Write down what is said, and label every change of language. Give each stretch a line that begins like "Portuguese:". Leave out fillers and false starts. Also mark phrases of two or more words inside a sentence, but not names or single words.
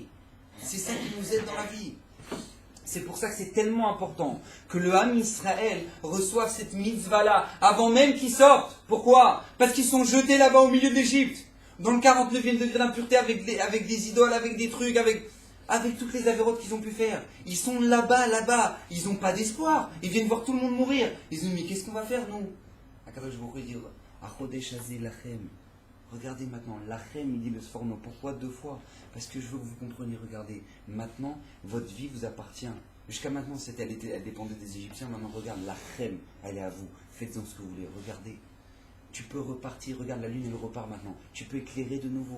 French: C'est ça qui nous aide dans la vie. C'est pour ça que c'est tellement important que le
Hebrew: Ham Israël
French: reçoive cette mitzvah-là avant même qu'ils sortent. Pourquoi? Parce qu'ils sont jetés là-bas au milieu de l'Égypte, dans le 49e degré d'impureté avec des idoles, avec des trucs, avec toutes les avérotes qu'ils ont pu faire. Ils sont là-bas. Ils n'ont pas d'espoir. Ils viennent voir tout le monde mourir. Ils se disent, mais qu'est-ce qu'on va faire, nous?
Hebrew: Akadosh Baruch Hu
French: dit,
Hebrew: Achodesh hazeh lachem.
French: Regardez maintenant, lachem, il dit le Sforno. Pourquoi 2 fois? Parce que je veux que vous compreniez, regardez. Maintenant, votre vie vous appartient. Jusqu'à maintenant, elle dépendait des Égyptiens. Maintenant, regarde, lachem, elle est à vous. Faites-en ce que vous voulez. Regardez. Tu peux repartir, regarde, la lune, elle repart maintenant. Tu peux éclairer de nouveau.